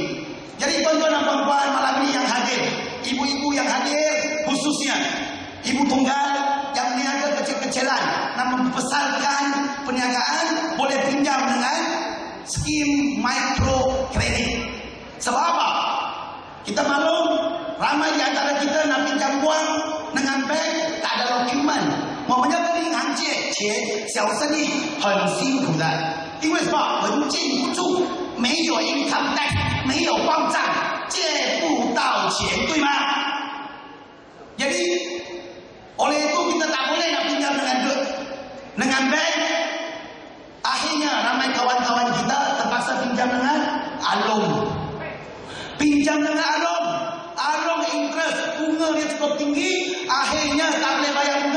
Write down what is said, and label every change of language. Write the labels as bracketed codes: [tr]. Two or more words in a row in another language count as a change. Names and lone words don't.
[ms] Jadi tuan-tuan dan puan-puan malam ini yang hadir, ibu-ibu yang hadir, khususnya ibu tunggal yang niaga kecil-kecilan, nak membesarkan perniagaan, boleh pinjam dengan skim mikro kredit. Sebab apa? Kita maklum ramai di antara kita nak pinjam uang dengan bank tak ada dokumen. [zh] 我们要跟银行借钱，小生意很辛苦的，因为什么？文件不住，没有 [en] income tax， [zh] 没有报账，借不到钱，对吗？ [ms] Jadi oleh itu kita tak boleh nak pinjam dengan bank. Akhirnya ramai kawan-kawan kita terpaksa pinjam dengan alung. Pinjam dengan alung, alung interest bunga dia cukup tinggi, akhirnya tak boleh bayar bunga.